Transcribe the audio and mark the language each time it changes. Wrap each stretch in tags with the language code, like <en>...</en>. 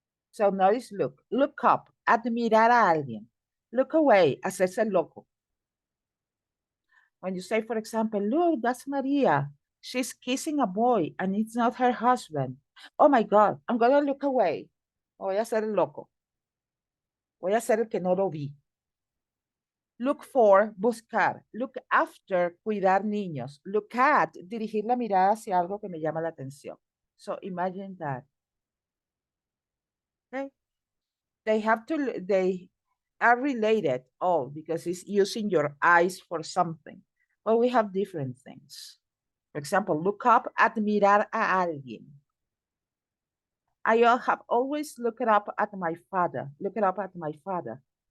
<en>So notice look up,</en> <es>admirar a alguien,</es> <en>look away,</en> <es>hacerse el loco.</es> <en>When you say, for example, look, that's Maria. She's kissing a boy and it's not her husband. Oh my God, I'm going to look away.</en> <es>Voy a hacer el loco. Voy a hacer el que no lo vi.</es> <en>Look for,</en> <es>buscar.</es> <en>Look after,</en> <es>cuidar niños.</es> <en>Look at,</en> <es>dirigir la mirada hacia algo que me llama la atención.</es> <en>So imagine that. they have to, they are related all because it's using your eyes for something. But we have different things. For example, look up,</en> <es>admirar a alguien.</es> <en>I have always looked up at my father, look it up at my father.</en>